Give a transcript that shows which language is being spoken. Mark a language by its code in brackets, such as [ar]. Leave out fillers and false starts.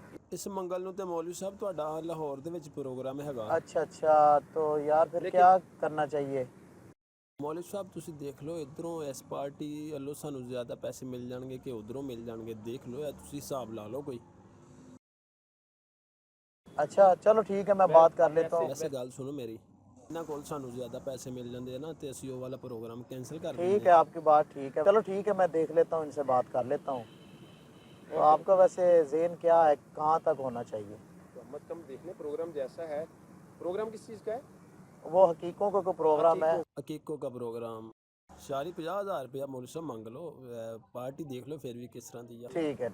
[pa] اس منگل نوں تے مولوی صاحب تہاڈا لاہور دے وچ پروگرام ہے. [ur] اچھا تو یار پھر کیا کرنا چاہیے؟ [pa] مولوی صاحب تسی دیکھ لو, ادھروں اس پارٹی والوں سانو زیادہ پیسے مل جان گے کہ ادھروں مل جان گے, دیکھ لو یا تسی حساب لا لو کوئی. [ur] اچھا چلو ٹھیک ہے, میں بات کر لیتا ہوں. [pa] ویسے گل سنو میری, انہاں کول سانو زیادہ پیسے مل جاندے نا تے اسی او والا پروگرام کینسل کر دیں. [ur] ٹھیک ہے آپ کی بات ٹھیک ہے. چلو ٹھیک ہے, میں دیکھ لیتا ہوں, ان سے بات کر لیتا ہوں. تو آپ کا ویسے ذہن کیا ہے, کہاں تک ہونا چاہیے؟ محمد کم دیکھ لیں پروگرام جیسا ہے. پروگرام کس چیز کا ہے؟ وہ حقیقوں کا کوئی پروگرام ہے. حقیقوں کا پروگرام. شاری 50,000 روپیہ مولوی صاحب مانگ لو, پارٹی دیکھ لو پھر بھی کس طرح دی ہے.